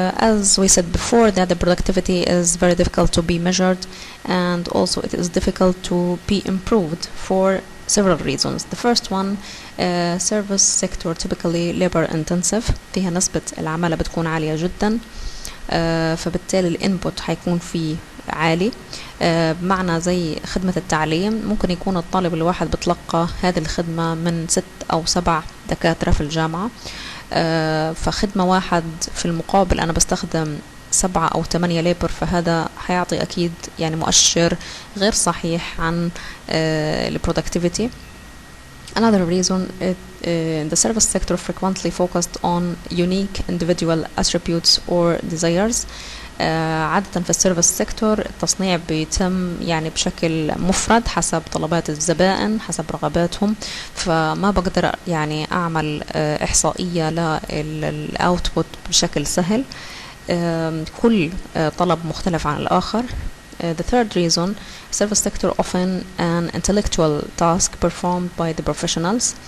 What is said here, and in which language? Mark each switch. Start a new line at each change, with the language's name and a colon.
English: As we said before, that the productivity is very difficult to be measured, and also it is difficult to be improved for several reasons. The first one, service sector typically labor intensive،
Arabic: فيها نسبة العمالة بتكون عالية جدا، فبالتالي الانبوت حيكون فيه عالي. بمعنى زي خدمة التعليم، ممكن يكون الطالب الواحد بتلقى هذه الخدمة من 6 أو 7 دكاترة في الجامعة، فخدمة واحد في المقابل أنا بستخدم 7 أو 8 ليبر، فهذا حيعطي أكيد يعني مؤشر غير صحيح عن البرودكتيفيتي.
English: Another reason the service sector frequently focused on unique individual attributes or desires.
Arabic: عادة في السيرفيس سيكتور التصنيع بيتم يعني بشكل مفرد حسب طلبات الزبائن حسب رغباتهم، فما بقدر يعني أعمل إحصائية للأوتبوت بشكل سهل. كل طلب مختلف عن الآخر.
English: The third reason, service sector often an intellectual task performed by the professionals.